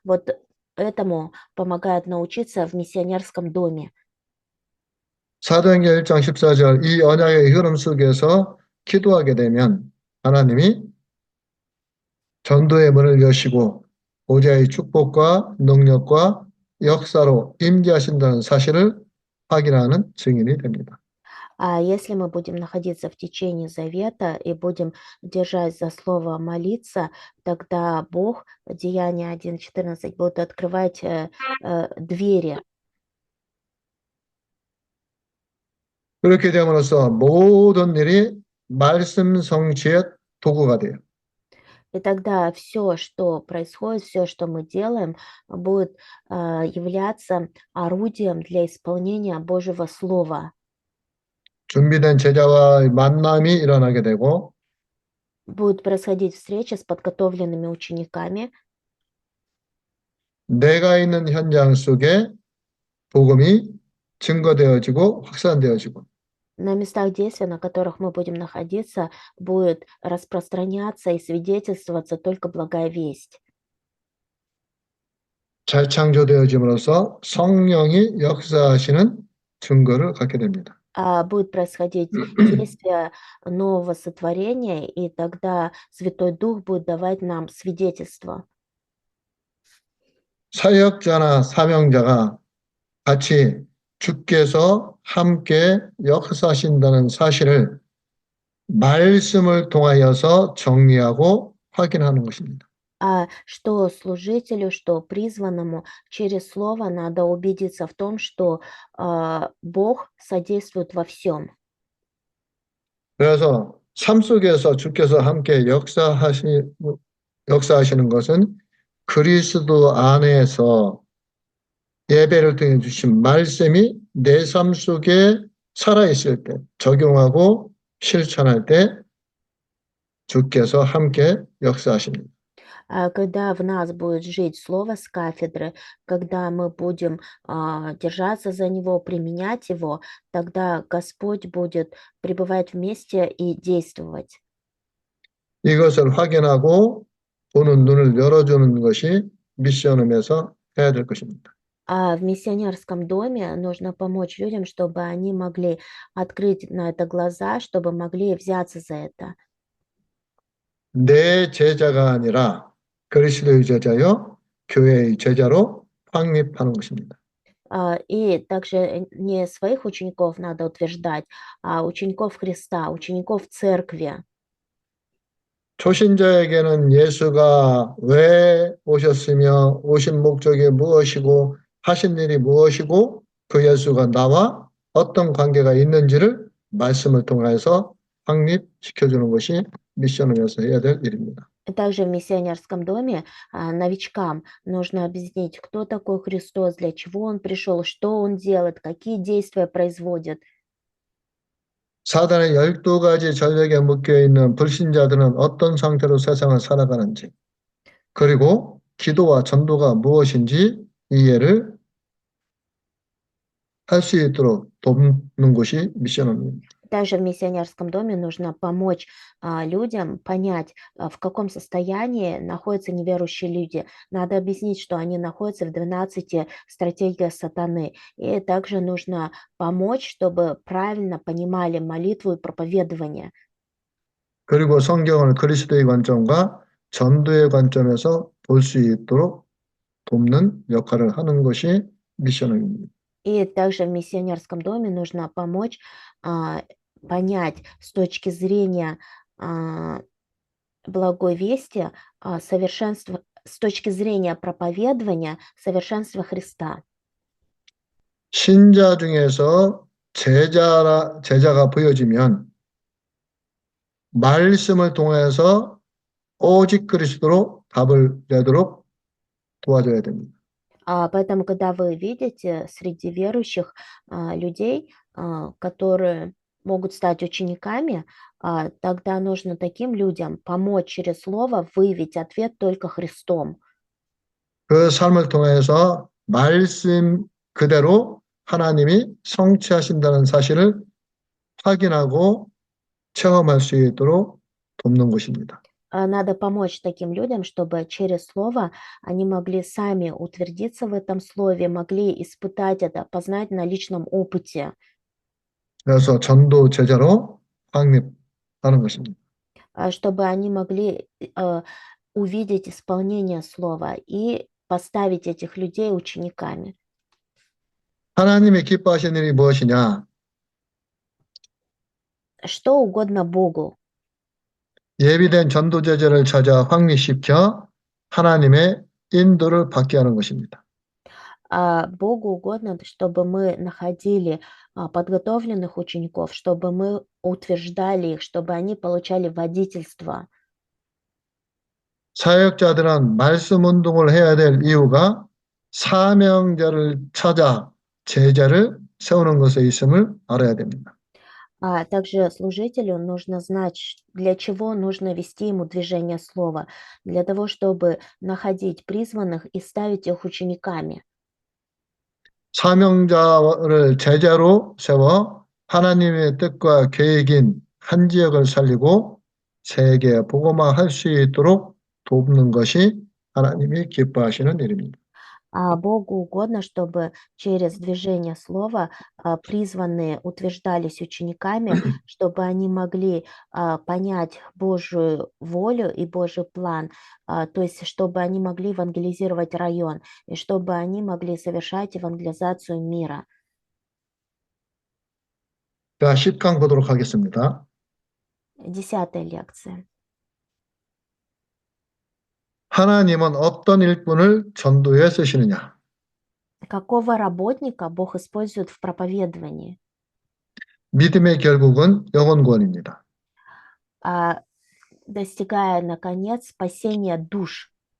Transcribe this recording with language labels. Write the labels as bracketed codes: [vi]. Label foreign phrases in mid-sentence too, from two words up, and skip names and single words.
[ru] Вот этому помогает научиться в миссионерском доме. [ko] 사도행전 1장 14절 이 언약의 흐름 속에서 기도하게 되면 하나님이 전도의 문을 여시고 보좌의 축복과 능력과 역사로 임재하신다는 사실을 확인하는 증인이 됩니다. [ru] А если мы будем находиться в течении завета и будем держать за слово молиться, тогда Бог, Деяние 1:14, будет открывать двери. [ko] 그렇게 됨으로써 모든 일이 말씀 성취의 도구가 돼요. [ru] И тогда все, что происходит, все, что мы делаем, будет являться орудием для исполнения Божьего Слова. [ko] 준비된 제자와의 만남이 일어나게 되고 [ru] Будет происходить встреча с подготовленными учениками. [ko] 내가 있는 현장 속에 복음이 증거되어지고 확산되어지고 [ru] На местах действия, на которых мы будем находиться, будет распространяться и свидетельствоваться только благая весть. [ko] 재창조되어짐으로써 성령이 역사하시는 증거를 갖게 됩니다. [ru] Будет происходить действие нового сотворения, и тогда Святой Дух будет давать нам свидетельство. [ko] 사역자나 사명자가 같이 주께서 함께 역사하신다는 사실을 말씀을 통하여서 정리하고 확인하는 것입니다. [ru] Что служителю, что призванному через слово надо убедиться в том, что Бог содействует во всем. [ko] 그래서 삶 속에서 주께서 함께 역사하시는 것은 그리스도 안에서 예배를 통해 주신 말씀이 내 삶 속에 살아있을 때, 적용하고 실천할 때 주께서 함께 역사하십니다. [ru] Когда в нас будет жить слово с кафедры, когда мы будем держаться за него, применять его, тогда Господь будет пребывать вместе и действовать. [ko] 이것을 확인하고 보는 눈을 열어주는 것이 미션홈에서 해야 될 것입니다. [ru] А в миссионерском доме нужно помочь людям, чтобы они могли открыть на это глаза, чтобы могли взяться за это. [ko] 내 제자가 아니라 그리스도의 제자요 교회의 제자로 확립하는 것입니다. [ru] И также не своих учеников надо утверждать, а учеников Христа, учеников церкви. [ko] 초신자에게는 예수가 왜 오셨으며 오신 목적이 무엇이고 하신 일이 무엇이고 그 예수가 나와 어떤 관계가 있는지를 말씀을 통해서 확립시켜주는 것이 미션홈에서 해야 될 일입니다. [ru] Также в миссионерском доме новичкам нужно объяснить, кто такой Христос, для чего Он пришел, что Он делает, какие действия производит. [ko] 사단의 12가지 전력에 묶여있는 불신자들은 어떤 상태로 세상을 살아가는지 그리고 기도와 전도가 무엇인지 이해를 할 수 있도록 돕는 것이 미션홈입니다. [ru] Также в миссионерском доме нужно помочь людям понять, в каком состоянии находятся неверующие люди. Надо объяснить, что они находятся в 12 стратегиях сатаны. И также нужно помочь, чтобы правильно понимали молитву и проповедование. [ko] 그리고 성경을 그리스도의 관점과 전도의 관점에서 볼 수 있도록 돕는 역할을 하는 것이 미션홈입니다. [ru] И также в миссионерском доме нужно помочь понять с точки зрения благой вести совершенство, с точки зрения проповедования совершенства Христа. [ko] 신자 중에서 제자가 보여지면 말씀을 통해서 오직 그리스도로 답을 내도록 도와줘야 됩니다. [ru] Поэтому, когда вы видите среди верующих людей, которые могут стать учениками, тогда нужно таким людям помочь через слово выявить ответ только Христом. [ko] 그 삶을 통해서 말씀 그대로 하나님이 성취하신다는 사실을 확인하고 체험할 수 있도록 돕는 것입니다. [ru] Надо помочь таким людям, чтобы через слово они могли сами утвердиться в этом слове, могли испытать это, познать на личном опыте. [ko] 그래서 전도 제자로 확립하는 것입니다. [ru] чтобы они могли увидеть исполнение слова и поставить этих людей учениками. [ko] 하나님이 기뻐하시는 일이 무엇이냐? [ru] Что угодно Богу. [ko] 예비된 전도 제자를 찾아 확립시켜 하나님의 인도를 받게 하는 것입니다. [ru] Богу угодно, чтобы мы находили подготовленных учеников, чтобы мы утверждали их, чтобы они получали водительство. [ko] 사역자들은 말씀 운동을 해야 될 이유가 사명자를 찾아 제자를 세우는 것에 있음을 알아야 됩니다. [ru] А также служителю нужно знать, для чего нужно вести ему движение слова, для того, чтобы находить призванных и ставить их учениками. [ko] 사명자를 제자로 세워 하나님의 뜻과 계획인 한 지역을 살리고 세계에 복음화할 수 있도록 돕는 것이 하나님이 기뻐하시는 일입니다. [ru] А Богу угодно, чтобы через движение слова призванные утверждались учениками, чтобы они могли понять Божию волю и Божий план, то есть чтобы они могли евангелизировать район и чтобы они могли совершать евангелизацию мира. [ko] 자, 10강 보도록 하겠습니다. [ru] 10-я лекция. [ko] 하나님은 어떤 일꾼을 전도에 쓰시느냐? [ru] Какого работника Бог использует в проповедовании? [ko] 믿음의 결국은 영혼 구원입니다. [ru] Достигая, наконец, спасения душ.